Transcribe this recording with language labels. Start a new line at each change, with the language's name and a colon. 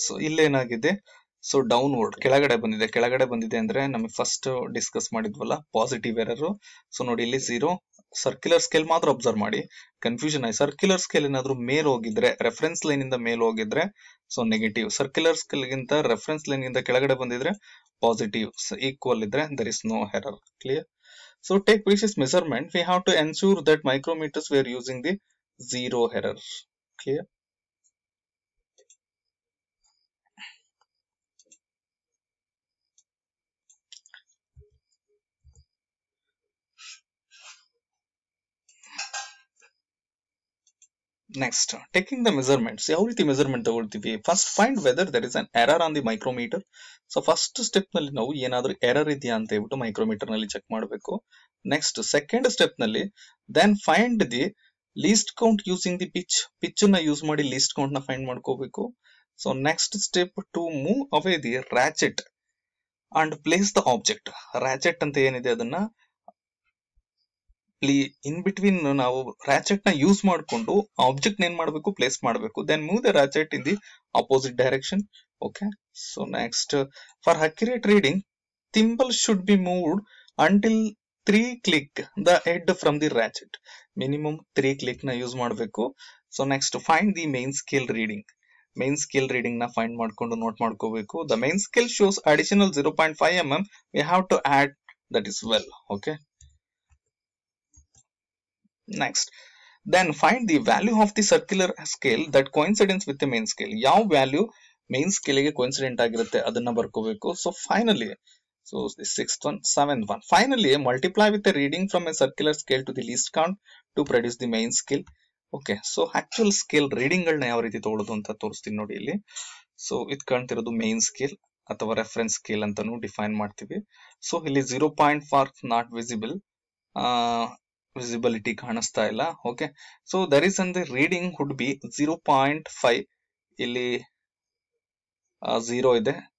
Kannada: So ಇಲ್ಲೇನಾಗಿದೆ, so downward ಕೆಳಗಡೆ ಬಂದಿದೆ. ಕೆಳಗಡೆ ಬಂದಿದೆ ಅಂದ್ರೆ ನಮಗೆ first discuss ಮಾಡಿದ್ವಲ್ಲ positive error. So ನೋಡಿ ಇಲ್ಲಿ 0. ಸರ್ಕ್ಯುಲರ್ ಸ್ಕೇಲ್ ಮಾತ್ರ ಅಬ್ಸರ್ವ್ ಮಾಡಿ, ಕನ್ಫ್ಯೂಷನ್ ಆಗಿ. ಸರ್ಕ್ಯುಲರ್ ಸ್ಕೇಲ್ ಏನಾದ್ರು ಮೇಲ್ ಹೋಗಿದ್ರೆ, ರೆಫರೆನ್ಸ್ ಲೈನ್ ಇಂದ ಮೇಲ್ ಹೋಗಿದ್ರೆ ಸೊ ನೆಗೆಟಿವ್. ಸರ್ಕ್ಯುಲರ್ ಸ್ಕೇಲ್ ಗಿಂತ ರೆಫರೆನ್ಸ್ ಲೈನ್ ಗಿಂತ ಕೆಳಗಡೆ ಬಂದಿದ್ರೆ ಪಾಸಿಟಿವ್. ಈಕ್ವಲ್ ಇದ್ರೆ
English: there is no error. Clear? So take precious measurement. We have to ensure that micrometers we are using the 0 error. Clear? Next, taking the measurements.
Kannada: ಯಾವ ರೀತಿ measurement ತಗೊಳ್ತೀವಿ?
English: First find whether there is an error on the micrometer.
Kannada: So first step ನಲ್ಲಿ ನಾವು ಏನಾದ್ರೂ error ಇದೆಯಾ ಅಂತ ಹೇಳ್ಬಿಟ್ಟು micrometre ನಲ್ಲಿ ಚೆಕ್ ಮಾಡಬೇಕು. ನೆಕ್ಸ್ಟ್ ಸೆಕೆಂಡ್ ಸ್ಟೆಪ್ ನಲ್ಲಿ
English: then find the least count using the pitch
Kannada: ನ ಯೂಸ್ ಮಾಡಿ ಲೀಸ್ಟ್ ಕೌಂಟ್ ನ ಫೈಂಡ್ ಮಾಡ್ಕೋಬೇಕು.
English: So next step to move away the ratchet and place the object.
Kannada: ರಾಚೆಟ್ ಅಂತ ಏನಿದೆ ಅದನ್ನ ಇನ್ ಬಿಟ್ವೀನ್ ನಾವು ರಾಚೆಟ್ ನ ಯೂಸ್ ಮಾಡಿಕೊಂಡು ಆಬ್ಜೆಕ್ಟ್ ಏನ್ ಮಾಡಬೇಕು, ಪ್ಲೇಸ್ ಮಾಡಬೇಕು.
English: Then move the ratchet in the opposite direction. Okay. So next, for accurate reading thimble should be moved until 3 click the head from the ratchet.
Kannada: Minimum 3 click ನ ಯೂಸ್ ಮಾಡಬೇಕು.
English: So next, find the main scale reading.
Kannada: Main scale reading ನ find ಮಾಡ್ಕೊಂಡು note ಮಾಡ್ಕೋಬೇಕು.
English: The main scale shows additional 0.5 mm. We have to add that as well. Okay. Next, then find the value of the circular scale that coincides with the main scale.
Kannada: ಯಾವ value main scale ಗೆ coincident ಆಗಿರುತ್ತೆ ಅದನ್ನ ಬರ್ಕೋಬೇಕು.
English: So finally, so the 6th one, 7th one, finally multiply with the reading from a circular scale to the least count to produce the main scale. Okay.
Kannada: So actual scale reading ಗಳನ್ನ ಯಾವ ರೀತಿ ತಗೊಳ್ಳೋದು ಅಂತ ತೋರಿಸ್ತೀನಿ ನೋಡಿ ಇಲ್ಲಿ. So ಇದು ಕಾಣ್ತಿರೋದು main scale ಅಥವಾ ರೆಫರೆನ್ಸ್ ಸ್ಕೇಲ್ ಅಂತಾನು ಡಿಫೈನ್ ಮಾಡ್ತೀವಿ. ಸೊ ಇಲ್ಲಿ 0.4
English: not visible,
Kannada: ವಿಸಿಬಿಲಿಟಿ ಕಾಣಿಸ್ತಾ ಇಲ್ಲ. ಓಕೆ.
English: So there is and reading would be 0.5.
Kannada: ಇಲ್ಲಿ 0 ಇದೆ.